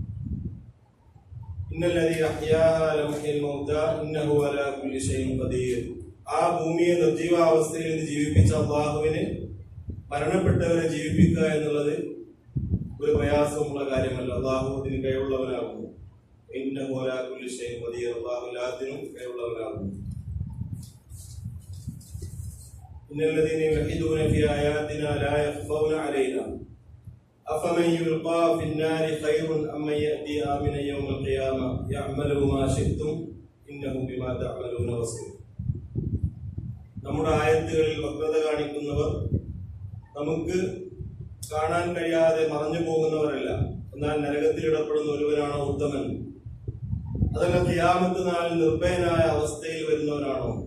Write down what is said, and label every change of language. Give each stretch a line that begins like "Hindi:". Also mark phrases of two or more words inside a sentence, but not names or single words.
Malayalam: ആ ഭൂമിയെ നിർജീവാവസ്ഥയിൽ നിന്ന് ജീവിപ്പിച്ച അല്ലാഹുവിന് മരണപ്പെട്ടവരെ ജീവിപ്പിക്കുക എന്നുള്ളത് ഒരു പ്രയാസമുള്ള കാര്യമല്ല. അല്ലാഹു അതിന് കഴിവുള്ളവനാകുന്നു.
Arabic: إنه على كل شيء قدير.
Malayalam: അല്ലാഹു എല്ലാത്തിനും കഴിവുള്ളവനാകുന്നു.
Arabic: إن الذين يلحدون في آياتنا لا يخفون علينا أفمن يلقى في النار خير أم من يأتي آمنا يوم القيامة يعمل ما شئتم إنه بما تعملون بصير.
Malayalam: നമ്മുടെ ആയത്തുകളിൽ വക്രത കാണിക്കുന്നവർ നമുക്ക് കാണാൻ കഴിയാതെ മറഞ്ഞു പോകുന്നവരല്ല. എന്നാൽ നരകത്തിൽ ഇടപെടുന്ന ഒരുവനാണോ ഉത്തമൻ? അതല്ല ഖിയാമത്ത് നാളിൽ നിർഭയനായ അവസ്ഥയിൽ വരുന്നവനാണോ?